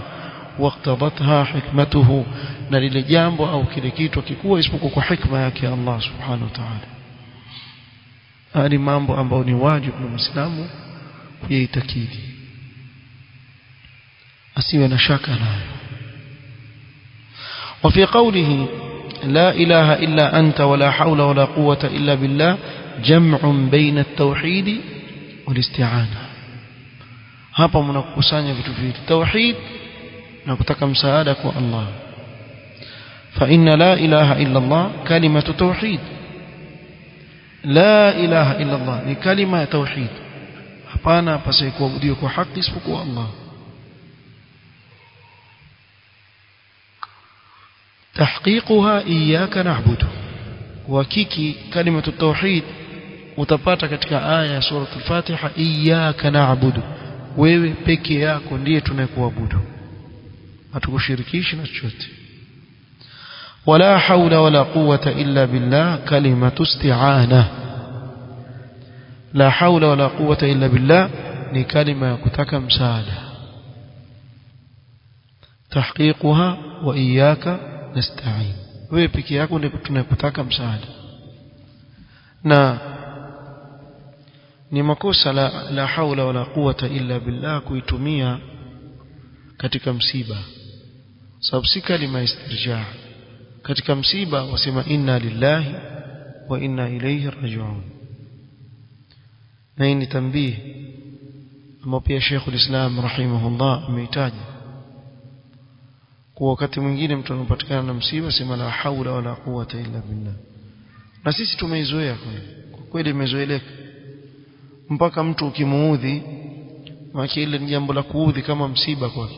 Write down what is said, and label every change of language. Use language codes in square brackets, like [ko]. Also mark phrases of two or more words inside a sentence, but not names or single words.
[ar] واقتضت حكمته, [sw] na lile jambo au kile kitu kikuwa isipokuwa kwa hikma yake [ar] الله سبحانه وتعالى. [sw] hali mambo ambayo ni wajibu kwa Muislamu kuitakidi, asiwe na shaka nayo. [ar] وفي قوله لا إله إلا أنت ولا حول ولا قوة إلا بالله جمع بين التوحيد والاستعانة. [sw] hapa mnakusanya vitu viwili, tauhid na kutaka msaada kwa Allah. [ar] فإن لا إله إلا الله كلمة توحيد. لا إله إلا الله [sw] ni kalima ya tauhid, hapana pasai kuabudiwa kwa haki isipokuwa Allah. [ar] تحقيقها إياك نعبد. [sw] Hakiki [ar] كلمة التوحيد [sw] utapata katika aya ya sura al-Fatiha, [ar] إياك نعبد, [sw] wewe peke yako ndiye tunayekuabudu, hatukushirikishi na chochote. [ar] ولا حول ولا قوة إلا بالله، كلمة استعانة. لا حول ولا قوة إلا بالله [sw] ni kalima ya kutaka msaada. [ar] تحقيقها وإياك نستعين, [sw] wewe peke yako ndiye tunayekutaka msaada. Na ni makosa [ar] لا حول ولا قوة إلا بالله [sw] kuitumia katika msiba, sababu si kalima istirja. Katika msiba wasema [ar] إنا لله وإنا إليه راجعون. [sw] Na hii ni tambii ambao pia Sheikhul Islam rahimahullah ameitaja kwa wakati mwingine mtu anapatikana na msiba sema [ar] لا حول ولا قوة إلا بالله. [sw] Na sisi tumeizoea kwa kweli, imezoeleka mpaka mtu ukimuudhi, maana ile ni jambo la kuudhi kama msiba kwake.